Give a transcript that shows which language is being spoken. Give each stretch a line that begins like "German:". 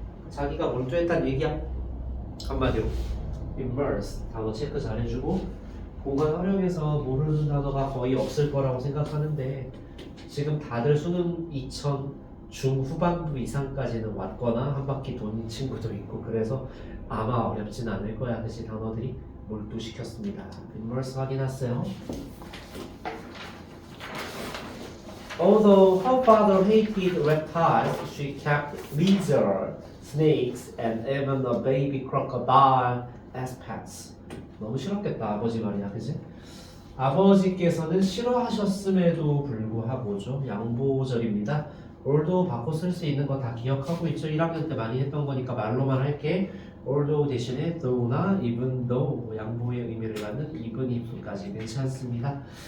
Korean: 자기가 몰두했다는 얘기야. 한마디로 immerse 단어 체크 잘해주고 공간 활용해서 모르는 단어가 거의 없을 거라고 생각하는데 지금 다들 수능 2000 중후반부 이상까지는 왔거나 한 바퀴 돈 친구도 있고 그래서 아마 어렵진 않을 거야. 그치 단어들이 몰두시켰습니다. immerse 확인하세요.
English: Although her father hated reptiles, she kept lizards, snakes, and even a baby crocodile as pets.
Korean: 너무 싫었겠다 아버지 말이야, 그치? 아버지께서는 싫어하셨음에도 불구하고죠. 양보절입니다. although 바꿔 쓸 수 있는 거 다 기억하고 있죠? 1학년 때 많이 했던 거니까 말로만 할게. although 대신에 though나 even though 양보의 의미를 갖는 even if까지 괜찮습니다.